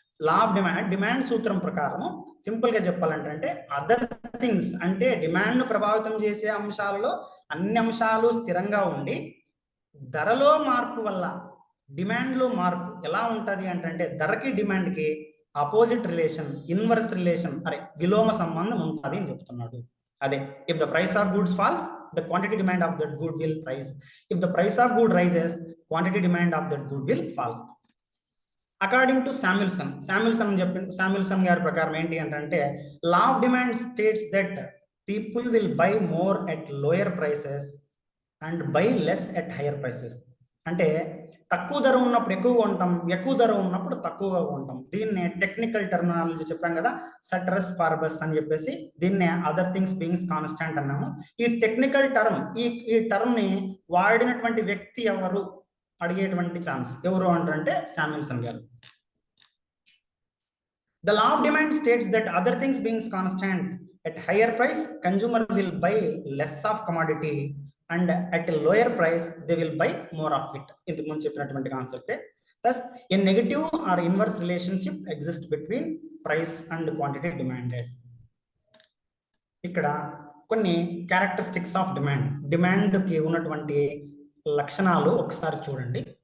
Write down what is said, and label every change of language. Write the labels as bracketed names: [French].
[Telugu] Law of demand, demand సూత్రం ప్రకారం simple గా చెప్పాలంటే అదర్ థింగ్స్ అంటే డిమాండ్ ప్రభావితం చేసే అంశాలలో అన్ని అంశాలు స్థిరంగా ఉండి ధరలో మార్పు వల్ల డిమాండ్లో మార్పు ఎలా ఉంటుంది అంటే ధరకి డిమాండ్కి ఆపోజిట్ రిలేషన్, ఇన్వర్స్ రిలేషన్, అరే విలోమ సంబంధం ఉంటుంది అని చెప్తున్నాడు. అదే [English] If the price of goods falls the quantity demand of that good will rise. If the price of good rises, quantity demand of that good will fall. According to Samuelson [Telugu] గారి ప్రకారం ఏంటి అంటే [English] law of demand states that people will buy more at lower prices and buy less at higher prices. [Telugu] అంటే తక్కువ ధర ఉన్నప్పుడు ఎక్కువగా ఉంటాం, ఎక్కువ ధర ఉన్నప్పుడు తక్కువగా ఉంటాం. దీన్నే టెక్నికల్ టర్మినాలజీ చెప్పాం కదా, సటరస్ పారబస్ అని చెప్పేసి, దీన్నే అదర్ థింగ్స్ బీయింగ్స్ కాన్స్టాంట్ అన్నాము. ఈ టెక్నికల్ టర్మ్, ఈ టర్మ్ ని వాడినటువంటి వ్యక్తి ఎవరు అడిగేటువంటి ఛాన్స్ ఎవరు అంటే శామ్యుల్సన్ గారు. [English] The law of demand states that other things being constant, at higher price consumer will buy less of commodity and at a lower price they will buy more of it. [Telugu] ఇంతకు ముందు చెప్పినటువంటి concept. [English] Thus a negative or inverse relationship exists between price and quantity demanded. [Telugu] ఇక్కడ కొన్ని characteristics of demand, demand కి ఉన్నటువంటి లక్షణాలు ఒకసారి చూడండి.